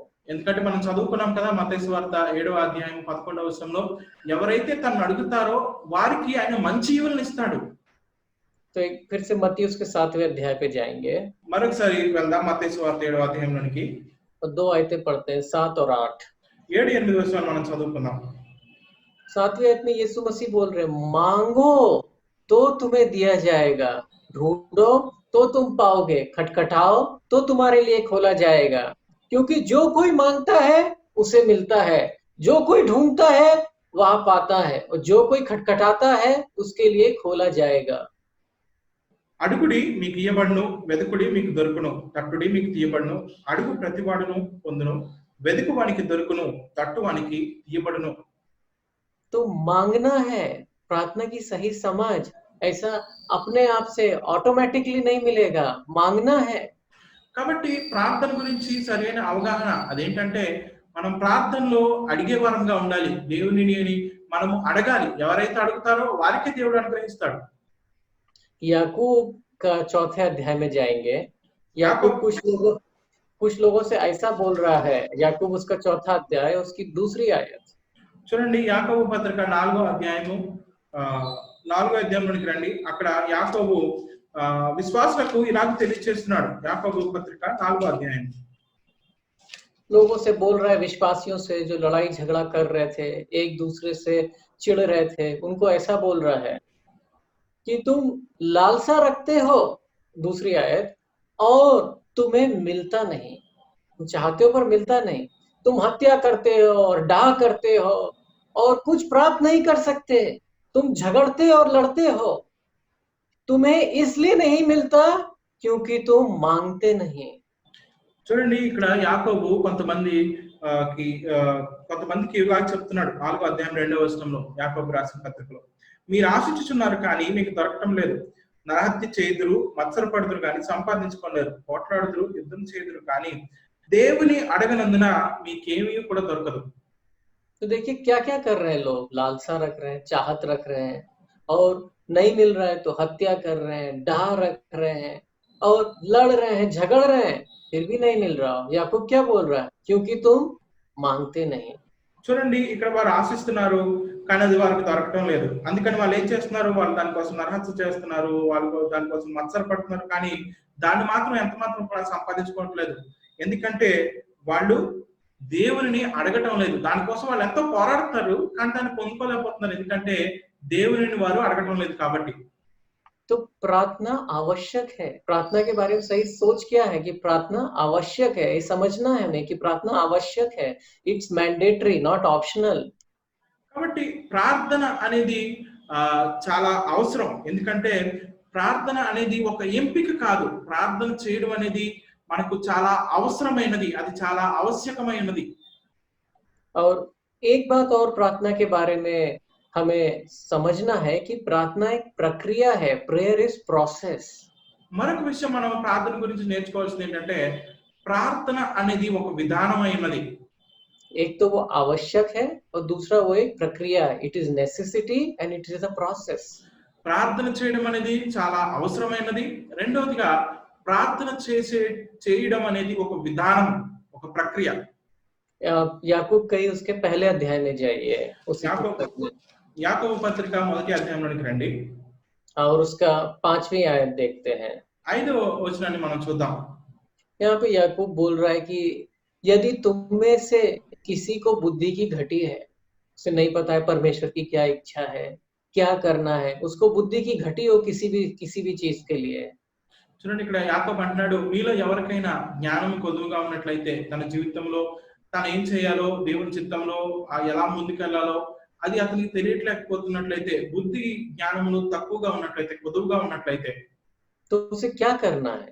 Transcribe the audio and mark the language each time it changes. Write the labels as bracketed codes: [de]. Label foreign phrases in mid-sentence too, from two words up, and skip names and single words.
[te] ఎందుకంటే మనం చదువుకున్నాం కదా మత్తయి సువార్త 7వ అధ్యాయం 11వ వచనంలో ఎవరైతే తనను అడుగుతారో వారికి ఆయన మంచి ఈవులను ఇస్తాడు. [hi] तो एक फिर से मत्ती उसके 7वें अध्याय पे जाएंगे [te] మరొకసారి వెళ్దాం మత్తయి సువార్త 7వ అధ్యాయంలోనికి. [hi] और 2 आयतें पढ़ते हैं, 7 और 8। [te] 7-8 వచనాలు మనం చదువుకుందాం. [hi] 7वें आयत में यीशु मसीह बोल रहे हैं, मांगो तो तुम्हें दिया जाएगा, ढूंढो तो तुम पाओगे, खटखटाओ तो तुम्हारे लिए खोला जाएगा। क्योंकि जो कोई मांगता है उसे मिलता है, जो कोई ढूंढता है वह पाता है, और जो कोई खटखटाता है उसके लिए खोला जाएगा। [te] అడుగుడి మీకు ఇయ్యబడును, వెదుకుడి మీకు దొరుకును, తట్టుడి మీకు తీయబడును, అడుగు ప్రతివాడును పొందును, వెదుకు వానికి దొరుకును, తట్టు వానికి తీయబడును. [hi] तो मांगना है, प्रार्थना की सही समझ ऐसा अपने आप से ऑटोमेटिकली नहीं मिलेगा, मांगना है। [te] కాబట్టి ప్రార్థన గురించి సరైన అవగాహన అదేంటంటే మనం ప్రార్థనలో అడిగే వారంగా ఉండాలి. దేవునిని మనము అడగాలి. ఎవరైతే అడుగుతారో వారికే దేవుడు అనుగ్రహిస్తాడు. [hi] याकूब का 4थे अध्याय में जाएंगे। याकूब कुछ लोगों से ऐसा बोल रहा है, याकूब उसका 4था अध्याय उसकी 2री आयत। [te] చూడండి యాకోబు పత్రిక 4వ అధ్యాయము 4వ అధ్యాయంలోనికి రండి. అక్కడ యాకోబు విశ్వాసులకు ఇలాగ తెలియజేస్తున్నాడు. యాకోబు పత్రిక 4వ అధ్యాయం. [hi] लोगों से बोल रहा है, विश्वासियों से जो लड़ाई झगड़ा कर रहे थे, एक दूसरे से चिढ़ रहे थे, उनको ऐसा बोल रहा है कि तुम लालसा रखते हो, 2री आयत, और तुम्हें मिलता नहीं, तुम चाहते हो पर मिलता नहीं, तुम हत्या करते हो और डाह करते हो और कुछ प्राप्त नहीं कर सकते, तुम झगड़ते और लड़ते हो, तुम्हें इसलिए नहीं मिलता क्योंकि तुम मांगते नहीं। [te] చూడండి ఇక్కడ యాకోబు కొంతమందికి ఇలాగ చెప్తున్నాడు. 4వ అధ్యాయం 2వ వచనంలో యాకోబు రాసిన పత్రికలో, మీరు ఆశించుచున్నారు కానీ మీకు దొరకటం లేదు, నరహత్య చేయుదురు, మత్సరపడుదురు కానీ సంపాదించుకోలేరు, పోట్లాడుదురు, యుద్ధం చేయుదురు కానీ దేవుని అడగనందున మీకేమీ కూడా దొరకదు. [hi] तो देखिए क्या क्या कर रहे हैं लोग, लालसा रख रहे हैं, चाहत रख रहे हैं, और नहीं मिल रहा है तो हत्या कर रहे हैं, डाह रख रहे हैं और लड़ रहे हैं, झगड़ रहे हैं, फिर भी नहीं मिल रहा। याकूब क्या बोल रहा है, क्योंकि तुम मांगते नहीं। [te] చూడండి ఇక్కడ వారు ఆశిస్తున్నారు కానీ అది వారికి దొరకటం లేదు. అందుకని వాళ్ళు ఏం చేస్తున్నారు, వాళ్ళు దానికోసం నరహత్య చేస్తున్నారు, వాళ్ళు దానికోసం మత్సరపడుతున్నారు, కానీ దాన్ని మాత్రం ఎంత మాత్రం కూడా సంపాదించుకోవట్లేదు. ఎందుకంటే వాళ్ళు దేవుని అడగటం లేదు. దానికోసం వాళ్ళు ఎంతో పోరాడుతారు కానీ దాన్ని పొందుకోలేకపోతున్నారు. ఎందుకంటే దేవుని వారు అడగటం లేదు కాబట్టి. [hi] तो प्रार्थना आवश्यक है। प्रार्थना के बारे में सही सोच क्या है कि प्रार्थना आवश्यक है, ये समझना है हमें कि प्रार्थना आवश्यक है, [en] it's mandatory not optional. [te] కాబట్టి ప్రార్థన అనేది చాలా అవసరం. ఎందుకంటే ప్రార్థన అనేది ఒక ఎంపిక కాదు. ప్రార్థన చేయడం అనేది మనకు చాలా అవసరమైనది, అది చాలా ఆవశ్యకమైనది. [hi] और एक बात और प्रार्थना के बारे में हमें समझना है कि प्रार्थना एक प्रक्रिया है, [en] prayer is process. [te] మరొక విషయం మనం ప్రార్థన గురించి నేర్చుకోవాల్సింది ఏంటంటే ప్రార్థన అనేది ఒక విధానమైనది. [hi] एक तो वो आवश्यक है और दूसरा वो एक प्रक्रिया है, [en] It is necessity and it is a process. [te] ప్రార్థన చేయడం అనేది చాలా అవసరమైనది. రెండవదిగా ప్రార్థన చేయడం అనేది ఒక విధానం, ఒక ప్రక్రియ. [hi] याकूब कई उसके पहले अध्याय में जाइए, [te] యాకోబు పత్రిక 1వ అధ్యాయంలోనికి రండి. [hi] और उसका 5वीं आयत देखते हैं। [te] 5వ వచనాన్ని మనం చూద్దాం. [hi] यहाँ पे याकूब बोल रहा है कि यदि तुम में से किसी को बुद्धि की घटी है, उसे नहीं पता है परमेश्वर की क्या इच्छा है, क्या करना है, उसको बुद्धि की घटी हो किसी भी चीज के लिए। [te] చూడండి ఇక్కడ యాకోబు అంటున్నాడు, మీలో ఎవరికైనా జ్ఞానం కొదువుగా ఉన్నట్లయితే తన జీవితంలో తాను ఏం చేయాలో, దేవుని చిత్తంలో ఎలా ముందుకెళ్లాలో అది అతనికి తెలియట్లేకపోతున్నట్లయితే, బుద్ధి జ్ఞానములు తక్కువగా ఉన్నట్లయితే, కొదువుగా ఉన్నట్లయితే [hi] तो उसे क्या करना है?